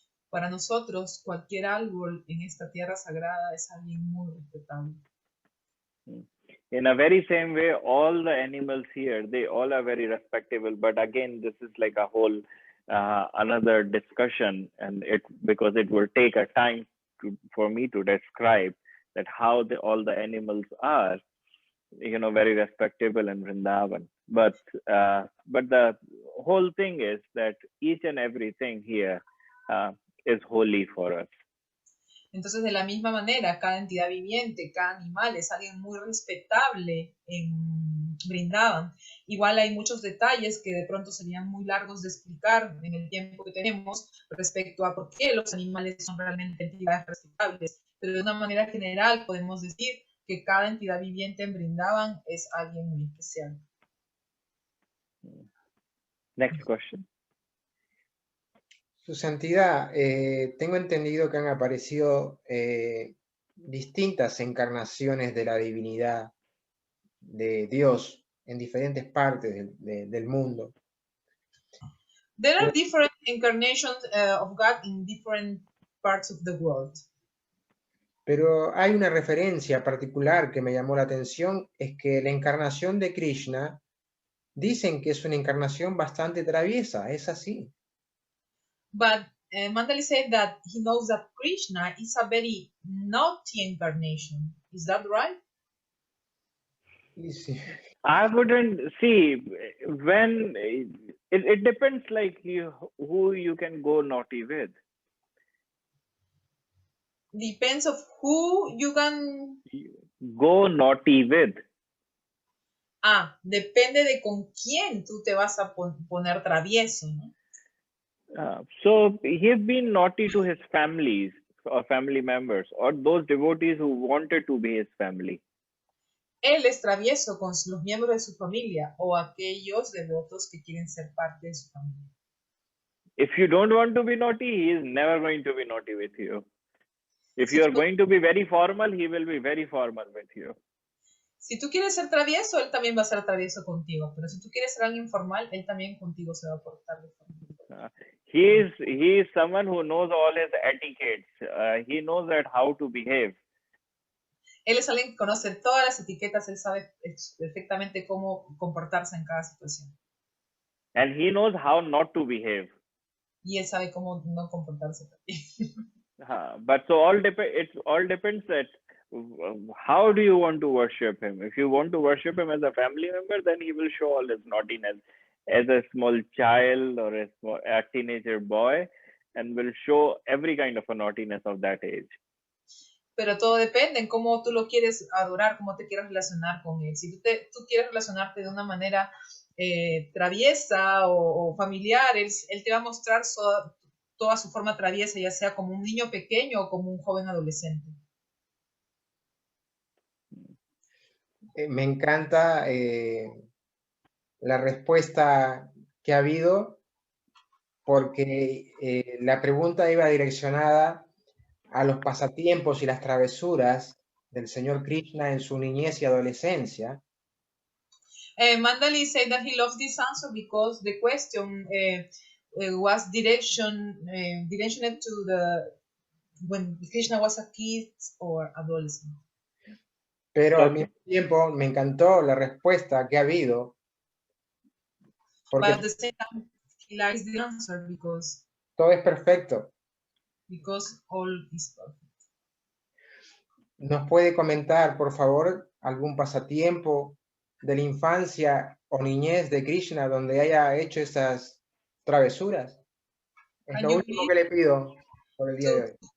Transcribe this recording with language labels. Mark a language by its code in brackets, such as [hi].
[es] Para nosotros, cualquier árbol en esta tierra sagrada es alguien muy respetable. [en] In a very same way, all the animals here, they all are very respectable. But again, this is like a whole another discussion, and because it will take a time for me to describe that how all the animals are, very respectable in Vrindavan. But the whole thing is that each and everything here is holy for us. [es] Entonces, de la misma manera, cada entidad viviente, cada animal es alguien muy respetable en Vrindavan. Igual hay muchos detalles que de pronto serían muy largos de explicar en el tiempo que tenemos respecto a por qué los animales son realmente entidades respetables. Pero de una manera general podemos decir que cada entidad viviente en Vrindavan es alguien muy especial. [en] Next question. [es] Su Santidad, tengo entendido que han aparecido distintas encarnaciones de la divinidad de Dios en diferentes partes del mundo. [en] There are different incarnations of God in different parts of the world. [es] Pero hay una referencia particular que me llamó la atención, es que la encarnación de Krishna, dicen que es una encarnación bastante traviesa, ¿es así? [en] But Mandali said that he knows that Krishna is a very naughty incarnation. Is that right? [es] Sí. [en] I wouldn't see when it depends, like who you can go naughty with. Depends of who you can go naughty with. [es] Depende de con quién tú te vas a poner travieso, ¿no? [en] So he's been naughty to his families or family members or those devotees who wanted to be his family. [es] Él es travieso con los miembros de su familia o aquellos devotos que quieren ser parte de su familia. [en] If you don't want to be naughty, he is never going to be naughty with you. If you are going to be very formal, he will be very formal with you. [es] Si tú quieres ser travieso, él también va a ser travieso contigo. Pero si tú quieres ser alguien informal, él también contigo se va a portar de forma. [en] He is someone who knows all his etiquettes. He knows that how to behave. [es] Él es alguien que conoce todas las etiquetas, él sabe perfectamente cómo comportarse en cada situación. [en] And he knows how not to behave. [es] Y él sabe cómo no comportarse también. [en] But so it all depends that how do you want to worship him. If you want to worship him as a family member, then he will show all his naughtiness as a small child or a teenager boy, and will show every kind of a naughtiness of that age. [es] Pero todo depende en cómo tú lo quieres adorar, cómo te quieres relacionar con él. Si tú quieres relacionarte de una manera traviesa o familiar, él te va a mostrar toda su forma traviesa, ya sea como un niño pequeño o como un joven adolescente. Me encanta la respuesta que ha habido, porque la pregunta iba direccionada a los pasatiempos y las travesuras del señor Krishna en su niñez y adolescencia. [en] Mandali said that he loves this answer because the question was directioned to when Krishna was a kid or adolescent. [es] Pero al mismo tiempo me encantó la respuesta que ha habido. [en] But at the same time, he likes the answer because [es] todo es perfecto. [en] Because all is perfect. [es] ¿Nos puede comentar, por favor, algún pasatiempo de la infancia o niñez de Krishna donde haya hecho esas travesuras? Es lo último que le pido por el día de hoy.